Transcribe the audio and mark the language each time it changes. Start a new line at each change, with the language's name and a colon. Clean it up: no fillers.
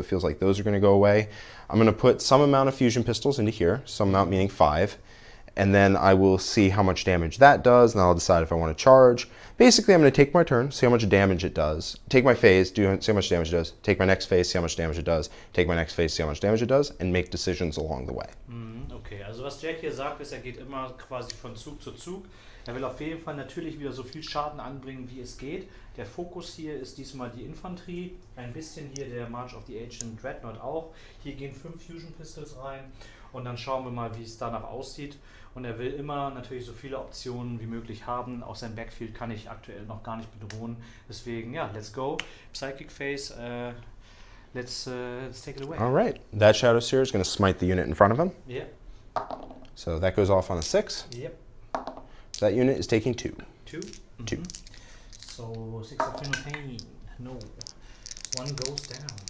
English: So it feels like those are going to go away. I'm going to put some amount of fusion pistols into here, some amount meaning 5. And then I will see how much damage that does, and I'll decide if I want to charge. Basically, I'm going to take my turn, see how much damage it does. Take my phase, see how much damage it does. Take my next phase, see how much damage it does. Take my next phase, see how much damage it does, and make decisions along the way.
German: Okay, also was Jack hier sagt, ist, geht immer quasi von Zug zu Zug. Will auf jeden Fall natürlich wieder so viel Schaden anbringen, wie es geht. Der Fokus hier ist diesmal die Infanterie. Ein bisschen hier der March of the Ancient Dreadnought auch. Hier gehen 5 Fusion Pistols rein. Und dann schauen wir mal, wie es danach aussieht. Und will immer natürlich so viele Optionen wie möglich haben. Auch sein Backfield kann ich aktuell noch gar nicht bedrohen. Deswegen, ja,
English: let's go. Psychic Phase, let's take it away. All right. That Shadow Seer is going to smite the unit in front of him. Yeah. So that goes off on a 6. Yep. So that unit is taking 2. 2? 2. So 6 of pain. No. 1 goes down.